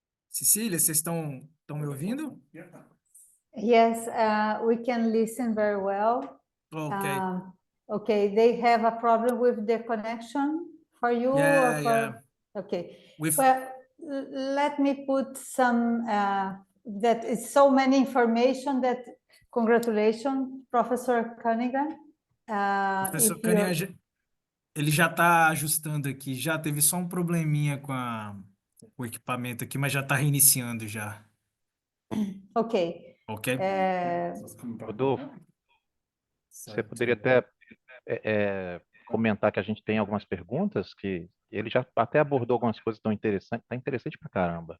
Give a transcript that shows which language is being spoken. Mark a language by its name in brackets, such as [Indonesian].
[Portuguese] Cecília, vocês estão me ouvindo? [English] Yes, we can listen very well. Okay. Okay, they have a problem with the connection for you? Yeah, or yeah. Okay. With... Well, let me put some, that is so many information that, congratulations, Professor Cunningham. [Portuguese] Professor Cunningham, ele já está ajustando aqui, já teve só um probleminha com o equipamento aqui, mas já está reiniciando já. Ok. Ok. Rodolfo, você poderia até comentar que a gente tem algumas perguntas que ele já até abordou algumas coisas tão interessantes, tá interessante pra caramba.